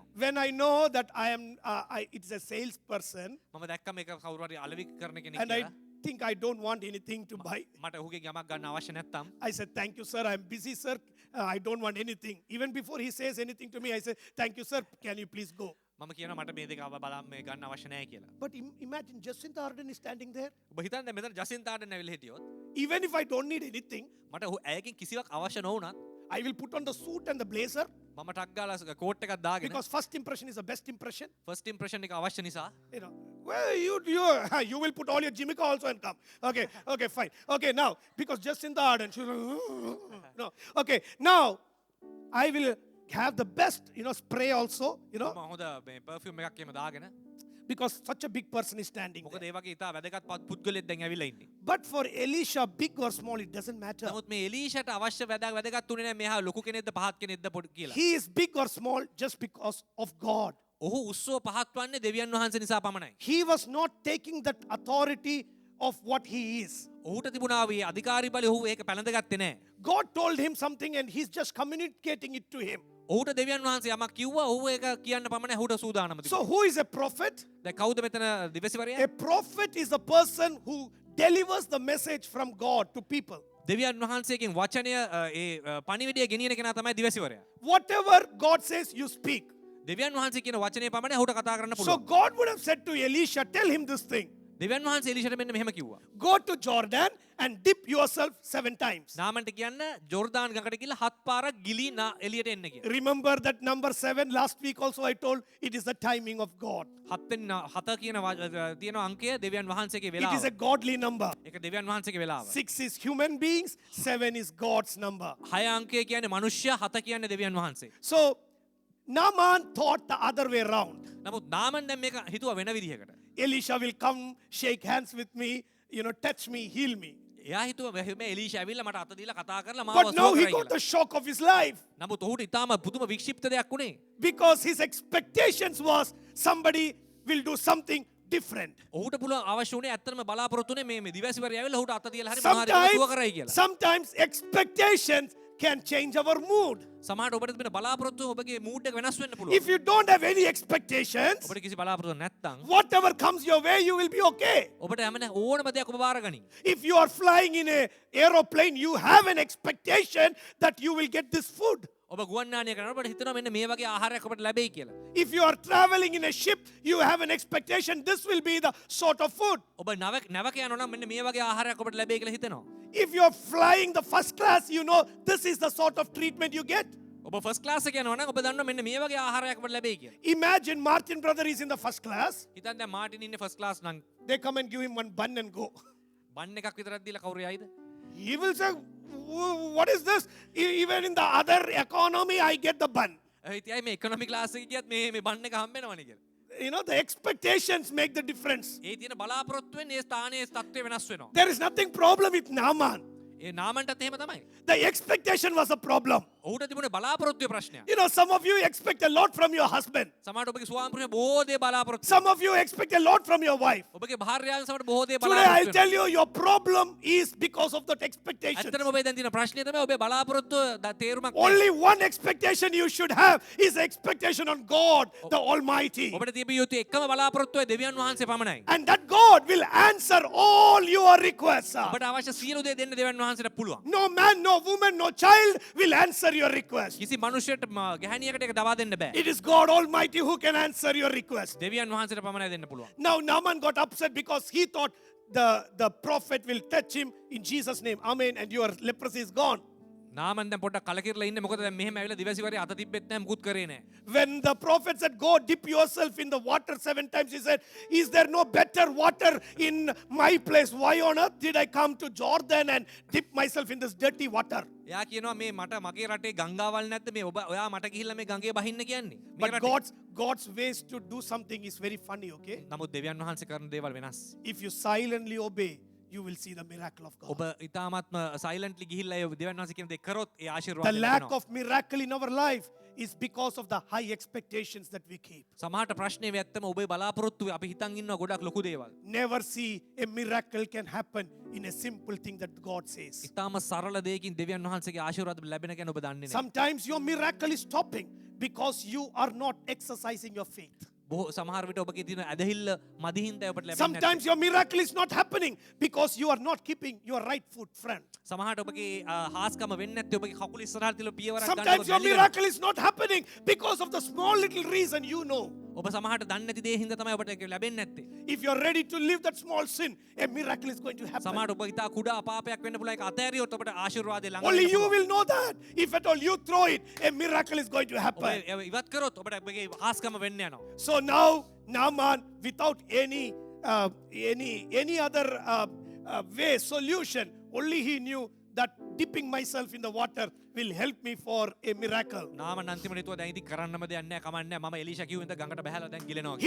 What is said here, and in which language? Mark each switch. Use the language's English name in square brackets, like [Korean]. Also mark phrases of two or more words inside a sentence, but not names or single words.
[English] When I know that it's a salesperson, [Sinhala] මම දැක්ක මේක කවුරු හරි අලෙවි කරන කෙනෙක් [English] and I [Sinhala] කියලා. [English] think I don't want anything to buy, [Sinhala] මට ඔහුගේ යමක් ගන්න අවශ්‍ය නැත්තම් [English] I said, thank you, sir. I'm busy, sir. I don't want anything. Even before he says anything to me, I say, thank you, sir. Can you please go? [Sinhala] මම කියනවා මට මේ දෙක බලන්න මේ ගන්න අවශ්‍ය නැහැ කියලා. [English] But imagine Jacinta Ardern is standing there. [Sinhala] ඔබ හිතන්නේ දැන් මෙතන ජසින්තා ආඩන් ඇවිල්ලා හිටියොත් [English] Even if I don't need anything, [Sinhala] මට ඇයකින් කිසිවක් අවශ්‍ය නොවුණත් [English] I will put on the suit and the blazer [Sinhala] මම ටක් ගාලා කෝට් එකක් දාගෙන [English] because first impression is the best impression. first impression [Sinhala] එක අවශ්‍ය නිසා [English] You know, well, you will put all your Jimika also and come. Okay, fine. Okay, now, because Jacinta Ardern, she was like, no. Okay, now, I will have the best, spray also, [Sinhala] මම හොඳ මේ පර්ෆියුම් එකක් එහෙම දාගෙන [English] because such a big person is standing [Sinhala] මොකද [English] there. [Sinhala] ඒ වගේ ඉතා වැදගත් පුද්ගලයෙක් දැන් ඇවිල්ලා ඉන්නේ. [English] But for Elisha, big or small, it doesn't matter. [Sinhala] නමුත් මේ එලීෂාට අවශ්‍ය වැදගත් උනේ නැහැ මෙහා ලොකු කෙනෙක්ද පහත් කෙනෙක්ද පොඩි කියලා. [English] He is big or small just because of God. [Sinhala] ඔහු උස්සෝ පහත් වන්නේ දෙවියන් වහන්සේ නිසා පමණයි. [English] He was not taking that authority of what he is. [Sinhala] ඔහුට තිබුණා වී අධිකාරී බලය ඔහු ඒක පැලඳගත්තේ නැහැ. [English] God told him something and he's just communicating it to him. [Sinhala] ඔහුට දෙවියන් වහන්සේ යමක් කිව්වා ඔහු ඒක කියන්න පමණයි ඔහුට සූදානම [English] So [Sinhala] තිබුණේ. [English] who is a prophet? [Sinhala] දැන් කවුද මෙතන දිවසිවරයා? [English] A prophet is the person who delivers the message from God to people. [Sinhala] දෙවියන් වහන්සේගෙන් වචනය ඒ පණිවිඩය ගෙනියන කෙනා තමයි දිවසිවරයා. [English] Whatever God says, you speak. [Sinhala] දෙවියන් වහන්සේ කියන වචනේ පමණයි ඔහුට කතා කරන්න [English] So [Sinhala] පුළුවන්. [English] God would have said to Elisha, tell him this thing. [Sinhala] දෙවියන් වහන්සේ එලීෂාට මෙන්න මෙහෙම කිව්වා. [English] Go to Jordan and dip yourself 7 times. [Sinhala] නාමන්ට කියන්න ජෝර්දාන් ගඟට ගිහලා 7 පාරක් ගිලී එළියට එන්න කියලා. [English] Remember that number 7 last week also I told it is the timing of God. [Sinhala] 7 කියන තියෙන අංකය දෙවියන් වහන්සේගේ [English] It is [Sinhala] වෙලාව. [English] a godly number. [Sinhala] ඒක දෙවියන් වහන්සේගේ වෙලාව. [English] 6 is human beings, 7 is God's number. [Sinhala] 6 අංකය කියන්නේ මනුෂ්‍ය, 7 කියන්නේ දෙවියන් වහන්සේ. [English] So Naaman thought the other way around. [Sinhala] නමුත් නාමන් දැන් මේක හිතුවා වෙන විදිහකට. [English] Elisha will come, shake hands with me, touch me, heal me. [Sinhala] එයා හිතුවා මේ එලීෂා ඇවිල්ලා මට අත දීලා කතා කරලා මාව [English] But now [Sinhala] සුව [English] he [Sinhala] කරයි [English] got [Sinhala] කියලා. [English] the shock of his life [Sinhala] නමුත් ඔහුට ඊටාම පුදුම වික්ෂිප්ත දෙයක් උනේ. [English] because his expectations was somebody will do something different. [Sinhala] ඔහුට පුළුවන් අවශ්‍ය උනේ ඇත්තටම බලාපොරොත්තු උනේ මේ දිවසිවරයා ඇවිල්ලා ඔහුට අත දීලා හරි මොනවා හරි සුව කරයි කියලා. [English] Sometimes expectations can change our mood. [Sinhala] සමහරට ඔබට තිබෙන බලාපොරොත්තු ඔබගේ මූඩ් එක වෙනස් වෙන්න [English] If [Sinhala] පුළුවන්. [English] you don't have any expectations, [Sinhala] ඔබට කිසි බලාපොරොත්තු නැත්නම් [English] whatever comes your way, you will be okay. [Sinhala] ඔබට හැම ඕනම දෙයක් ඔබ බාරගනි. [English] If you are flying in a aeroplane, you have an expectation that you will get this food. [Sinhala] ඔබ ගුවන්යානය කරනකොට හිතනවා මෙන්න මේ වගේ ආහාරයක් ඔබට ලැබෙයි කියලා. [English] If you are traveling in a ship, you have an expectation this will be the sort of food. [Sinhala] ඔබ නැවක යනවා නම් මෙන්න මේ වගේ ආහාරයක් ඔබට ලැබෙයි කියලා හිතනවා. [English] If you are flying the first class, you know this is the sort of treatment you get. [Sinhala] ඔබ [English] first class [Sinhala] එකේ යනවා නම් ඔබ දන්නවා මෙන්න මේ වගේ ආහාරයක් ඔබට ලැබෙයි කියලා. [English] Imagine Martin brother is in the first class. [Sinhala] හිතන්න දැන් මාටින් ඉන්නේ [English] first class [Sinhala] නම් [English] They come and give him one bun and go. [Sinhala] බන් එකක් විතරක් දීලා කවුරු යයිද? [English] He will say, what is this? Even in the other economy, I get the bun. [Sinhala] ඉතින් මේ [English] economy class [Sinhala] එකේ ගියත් මේ බන් එක හම්බෙනවනේ කියලා. [English] You know, the expectations make the difference. [Sinhala] ඒ තියෙන බලාපොරොත්තුවෙන් ඒ ස්ථානයේ තත්ත්වය වෙනස් වෙනවා. [English] There is nothing problem with Naaman. [Sinhala] ඒ නාමන්ටත් එහෙම තමයි. [English] The expectation was a problem. [Sinhala] ඔහුට තිබුණේ බලාපොරොත්තුවේ ප්‍රශ්නයක්. [English] You know, some of you expect a lot from your husband. [Sinhala] සමහරට ඔබගේ ස්වාමිපුරුෂයා බොහෝ දේ බලාපොරොත්තු [English] Some of you expect a lot from your wife. [Sinhala] ඔබගේ භාර්යාවන් සමහරට බොහෝ දේ [English] Today I'll [Sinhala] බලාපොරොත්තු [English] tell you, your problem is because of that expectation. [Sinhala] ඇත්තටම ඔබේ දැන් තියෙන ප්‍රශ්නේ තමයි ඔබේ බලාපොරොත්තු තේරුමක් නැහැ. [English] Only one expectation you should have is the expectation on God, the Almighty. [Sinhala] ඔබට තිබිය යුතු එකම බලාපොරොත්තුව දෙවියන් වහන්සේ පමණයි. [English] And that God will answer all your requests. [Sinhala] ඔබට අවශ්‍ය සියලු දේ දෙන්න දෙවියන් වහන්සේට පුළුවන්. [English] No man, no woman, no child will answer your request. [Sinhala] කිසි මනුෂ්‍යයට ගැහණියකට ඒක දවා දෙන්න බෑ. [English] It is God Almighty who can answer your request. [Sinhala] දෙවියන් වහන්සේට පමණයි දෙන්න පුළුවන්. [English] Now Naaman got upset because he thought the prophet will touch him in Jesus' name. Amen. And your leprosy is gone. [Sinhala] නාමන් දැන් පොඩ්ඩක් කලකිරලා ඉන්නේ මොකද දැන් මෙහෙම ඇවිල්ලා දිවසිවරේ අත තිබ්බෙත් නැහැ මුකුත් කරේ නැහැ. [English] When the prophet said, go dip yourself in the water 7 times, he said, is there no better water in my place? Why on earth did I come to Jordan and dip myself in this dirty water? [Sinhala] එයා කියනවා මේ මට මගේ රටේ ගංගාවල් නැද්ද මේ ඔයා මට ගිහිල්ලා මේ ගඟේ බහින්න කියන්නේ. මේ [English] But [Sinhala] රටේ. [English] God's ways to do something is very funny, okay? [Sinhala] නමුත් දෙවියන් වහන්සේ කරන දේවල් වෙනස්. [English] If you silently obey, you will see the miracle of God. [Sinhala] ඔබ ඉතාමත්ම සයිලන්ට්ලි ගිහිල්ලා ඒ දෙවියන් වහන්සේ කියන දේ කරොත් ඒ [English] The [Sinhala] ආශිර්වාදය [English] lack [Sinhala] ලැබෙනවා. [English] of miracle in our life is because of the high expectations that we keep. [Sinhala] සමහරට ප්‍රශ්නේ ඇත්තම ඔබේ බලාපොරොත්තු අපි හිතන් ඉන්නවා ගොඩක් ලොකු දේවල්. [English] Never see a miracle can happen in a simple thing that God says. [Sinhala] ඉතාම සරල දෙයකින් දෙවියන් වහන්සේගේ ආශිර්වාද ලැබෙන ගැන ඔබ දන්නේ නැහැ. [English] Sometimes your miracle is stopping because you are not exercising your faith. [Sinhala] බොහෝ සමහර විට ඔබගේ තියෙන ඇදහිල්ල මදිහින්දයි ඔබට ලැබෙන්නේ. [English] Sometimes your miracle is not happening because you are not keeping your right foot front. [Sinhala] සමහරට ඔබගේ හාස්කම වෙන්නේ නැත්තේ ඔබගේ කකුල ඉස්සරහට තියලා පියවරක් ගන්නකොට [English] Sometimes your miracle is not happening because of the small little reason you know. [Sinhala] ඔබ සමහරට දන්නේ නැති දේ හින්දා තමයි ඔබට ඒක ලැබෙන්නේ නැත්තේ. [English] If you are ready to leave that small sin, a miracle is going to happen. [Sinhala] සමහරට ඔබ හිතා කුඩා අපාපයක් වෙන්න පුළුවන් ඒක අතෑරියොත් ඔබට ආශිර්වාදය ළඟ [English] Only [Sinhala] වෙන්න [English] you [Sinhala] පුළුවන්. [English] will know that. If at all you throw it, a miracle is going to [Sinhala] ඔබ [English] happen. [Sinhala] ඉවත් කරොත් ඔබට ඔබගේ හාස්කම වෙන්න යනවා. [English] So now Naaman, without any other way, solution, only he knew that dipping myself in the water will help me for a miracle. [Sinhala] නාමන් අන්තිමට හිතුවා දැන් ඉතින් කරන්නම දෙයක් නැහැ කමන්නේ නැහැ. මම එලීෂා කිව්ව ඉඳ ගඟට බහැලා දැන් ගිලෙනවා කියලා.